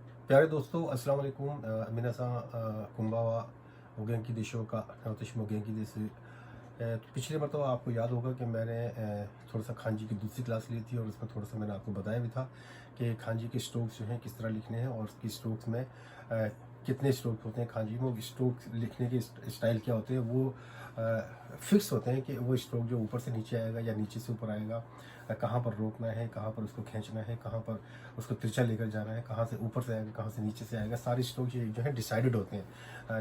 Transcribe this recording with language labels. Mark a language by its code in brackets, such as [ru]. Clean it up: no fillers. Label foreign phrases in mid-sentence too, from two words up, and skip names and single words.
[hi] प्यारे दोस्तों [ar] السلام عليكم [ja] 皆さんこんばんはお元気でしょうか私も元気です [hi] तो पिछले मरतबा आपको याद होगा कि मैंने थोड़ा सा खांजी की दूसरी क्लास ली थी और उसमें थोड़ा सा मैंने आपको बताया भी था कि खांजी के स्ट्रोक्स जो हैं किस तरह लिखने हैं और उसकी स्ट्रोक्स में कितने स्ट्रोक होते हैं खांजी में। वो स्ट्रोक लिखने के स्टाइल क्या होते हैं वो फिक्स होते हैं कि वो स्ट्रोक जो ऊपर से नीचे आएगा या नीचे से ऊपर आएगा, कहाँ पर रोकना है, कहाँ पर उसको खींचना है, कहाँ पर उसको तिरछा लेकर जाना है, कहाँ से ऊपर से आएगा, कहाँ से नीचे से आएगा, सारे स्ट्रोक जो है डिसाइडेड होते हैं।